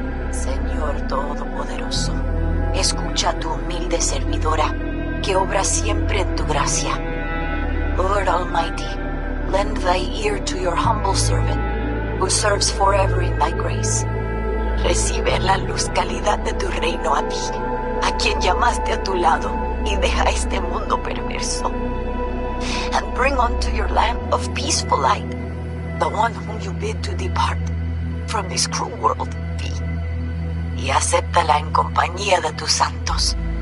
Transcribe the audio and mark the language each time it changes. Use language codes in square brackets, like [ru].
[es] Señor Todopoderoso, escucha a tu humilde servidora, que obra siempre en tu gracia. [en] Lord Almighty, lend thy ear to your humble servant, who serves forever in thy grace. [es] Recibe la luz calidad de tu reino a ti, a quien llamaste a tu lado y deja este mundo perverso. [en] And bring unto your lamp of peaceful light the one whom you bid to depart from this cruel world, V. [es] Y acéptala en compañía de tus santos.